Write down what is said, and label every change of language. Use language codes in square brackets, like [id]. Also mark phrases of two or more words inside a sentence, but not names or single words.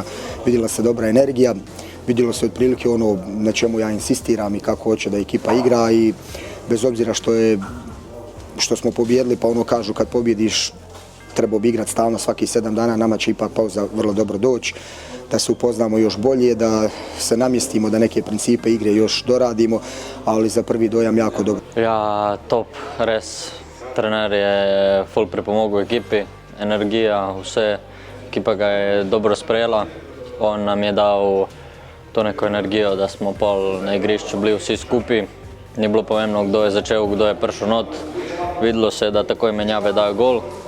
[hr] Vidjela se dobra energija, vidjelo se otprilike ono na čemu ja insistiram i kako hoće da ekipa igra i bez obzira što smo pobjedili, pa ono kažu kad pobjediš trebao bi igrati stalno svakih 7 dana, nama će ipak pauza vrlo dobro doći, da se upoznamo još bolje, da se namjestimo, da neke principe igre još doradimo, ali za prvi dojam jako dobro. [sl] Ja, top, res. Trener je ful pripomogel ekipi, energija, vse. Ekipa ga je dobro sprejela. On nam je dal to neko energijo, da smo pol na igrišču bili vsi skupaj. Ni bilo pomembno, kdo je začel, kdo je prišel not. Videlo se je, da takoj menjave dajo gol.